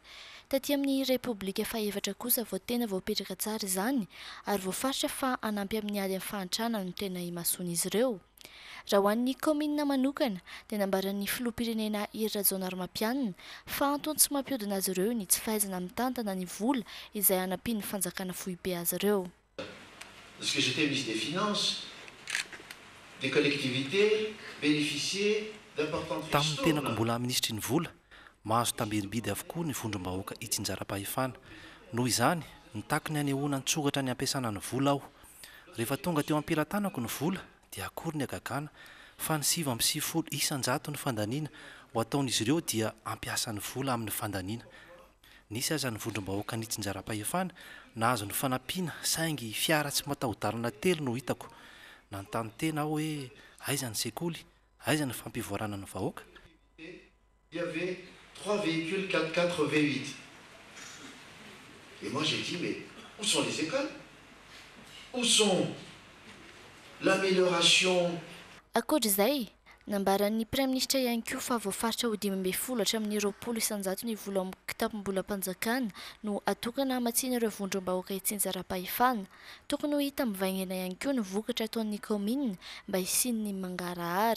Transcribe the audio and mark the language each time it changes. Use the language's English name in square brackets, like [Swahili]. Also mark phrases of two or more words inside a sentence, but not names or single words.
[Malagasy] Taty amin'ny Repoblika fahaefatra kosa vao tena voapetraka tsara izany ary voafaritra fa anampy amin'ny ady amin'ny fahantrana no tena imasoana izy ireo. Raha ho an'ny komina manokana dia nambaran'ny filoham-pirenena Hery Rajaonarimampianina fa antony tsy mampihodina azy ireo ny tsy fahaizana mitantana ny vola izay hanampiany fanjakana foibe azy ireo. [French] Lorsque j'étais ministre des Finances, des collectivités bénéficiaient d'importantes [Malagasy] tamin'ny tenako mbola ministry ny vola mahazo tambiribidy avokoa ny vondrom-bahoaka itsinjaram-pahefana. Noho izany nitakiny hanehoana ny tsogatra ny ampiasana ny vola aho. Rehefa tonga teo ampilatanako ny vola dia akory ny agagana fa ny 750 isanjato ny fandaniana ho ataon'izy ireo dia ampiasa ny vola amin'ny fandaniana. Nisy aza ny vondrom-bahoaka ny itsinjaram-pahefana nahazo ny fanampiana saingy fiara tsy mataho-dalana telo no hitako. Nanontany tena aho hoe aiza ny sekoly, aiza ny fampivoarana ny vahoaka. [French] Il y avait 3 véhicules 4x4 V8. Et moi j'ai dit, mais où sont les écoles? Où sont l'amélioration? [Malagasy] Akoatr'izay, nambaran'ny [French] Prime Ministre [Malagasy] ihany koa fa voafaritra ho 2010 hatramin'ny 20 isanjato ny vola kitapo-mbola-panjakana no atokana hamatsiana ireo vondrom-bahoaka itsinjaram-pahefana. Tokony ho hita mivaingana ihany koa ny vokatra ataon'ny komina mba hisian'ny mangarahara.